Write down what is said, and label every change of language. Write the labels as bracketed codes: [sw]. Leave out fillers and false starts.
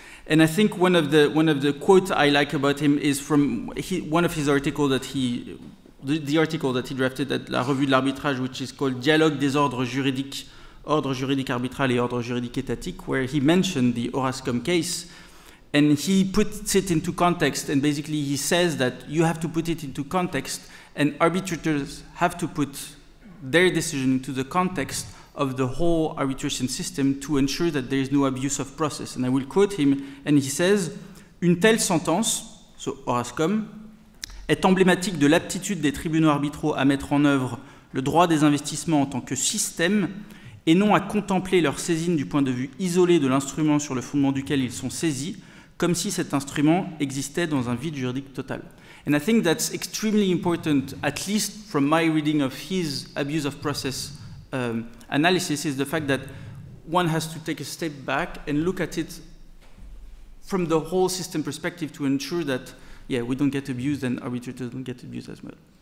[en] And I think one of the quotes I like about him is from one of his articles that the article that he drafted at La Revue de l'Arbitrage, which is called Dialogue des ordres juridiques, ordre juridique arbitral et ordre juridique étatique, where he mentioned the Orascom case, and he puts it into context, and basically he says that you have to put it into context, and arbitrators have to put their decision into the context of the whole arbitration system to ensure that there is no abuse of process. And I will quote him, and he says, [fr] une telle sentence, [en] so Orascom, [fr] est emblématique de l'aptitude des tribunaux arbitraux à mettre en œuvre le droit des investissements en tant que système et non à contempler leur saisine du point de vue isolé de l'instrument sur le fondement duquel ils sont saisis, comme si cet instrument existait dans un vide juridique total. [en] And I think that's extremely important, at least from my reading of his abuse of process analysis, is the fact that one has to take a step back and look at it from the whole system perspective to ensure that, yeah, we don't get abused and arbitrators don't get abused as well.